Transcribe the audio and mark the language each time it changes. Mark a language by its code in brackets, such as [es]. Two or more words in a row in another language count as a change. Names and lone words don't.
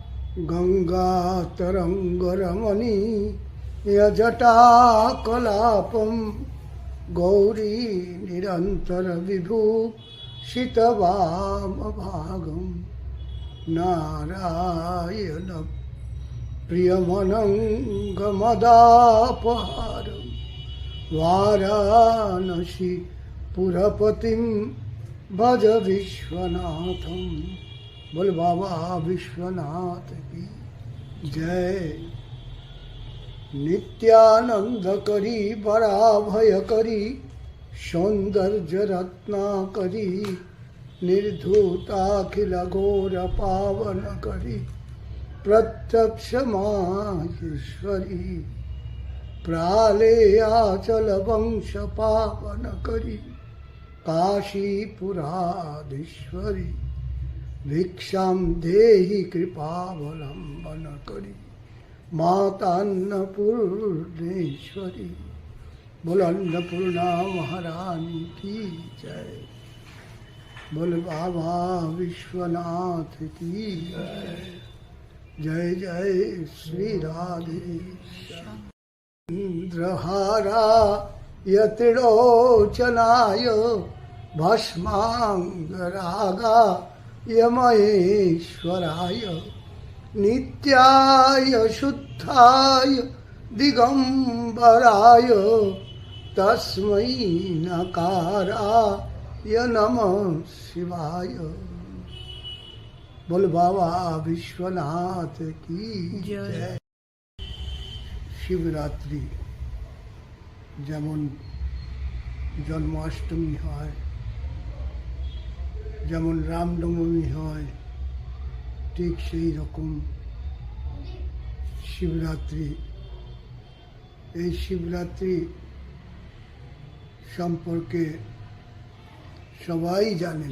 [sa] गंगातरंगरमणी यजटाकलापं गौरी निरंतर विभूषितवामभागं नारायण प्रियमनंगमदापहारं वाराणसी पुरपतिं भज विश्वनाथं। [hi] बोल बाबा विश्वनाथ की जय। [sa] नित्यानंद करी बराभय करी सौंदर्य रत्ना करी निर्धूताखिल घोर पावन करी प्रत्यक्ष माहेश्वरी प्रालेयाचल वंश पावन करी काशीपुराधीश्वरी भिक्षां देहि कृपावलंबन करी मातान्नपूर्णेश्वरी। [hi] बोल अन्नपूर्णा महारानी की जय। बोल बाबा विश्वनाथ की जय। जय जय श्री राधे। [sa] इंद्रहारा यतिरोचनाय भस्मांगरागा यमहेश्वराय नित्याय शुद्धाय दिगंबराय तस्मै नकाराय नमः शिवाय। [hi] बोल बाबा विश्वनाथ की जय। [bn] शिवरात्रि যেমন জন্মাষ্টমী হয়, যেমন রামনবমী হয়, ঠিক সেই রকম শিবরাত্রি। এই শিবরাত্রি সম্পর্কে সবাই জানেন।